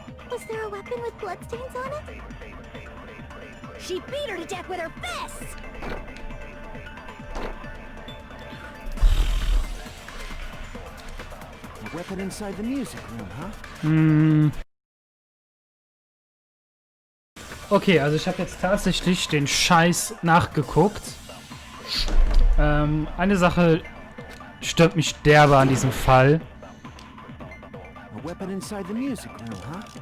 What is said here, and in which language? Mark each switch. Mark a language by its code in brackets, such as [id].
[en] Was there a weapon with bloodstains on it? She beat her to death with her fists! A weapon inside the music room, huh? [de] Okay, also ich habe jetzt tatsächlich den Scheiß nachgeguckt. Eine Sache stört mich derbe an diesem Fall. [en] A weapon inside the music room, huh?